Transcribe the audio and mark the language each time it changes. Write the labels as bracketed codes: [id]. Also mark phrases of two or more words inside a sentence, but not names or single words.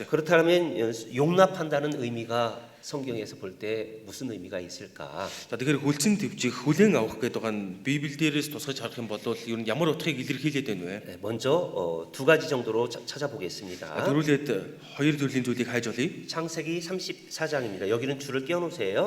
[ko] 그렇다면 용납한다는 의미가 성경에서 볼 때 무슨 의미가 있을까? [mn] За тэгэхээр хүлцэн твчих хүлээн авах гэдэг байгаа нь Библиэлээс тусгаж харах юм бол ер нь ямар утгыг илэрхийлээд байна вэ? [ko] 네, 먼저 두 가지 정도로 찾아보겠습니다. [mn] Дөрүүлээд хоёр төрлийн зүйлийг хайж олъё. [ko] 창세기 34장입니다. 여기는 줄을 띄워놓으세요.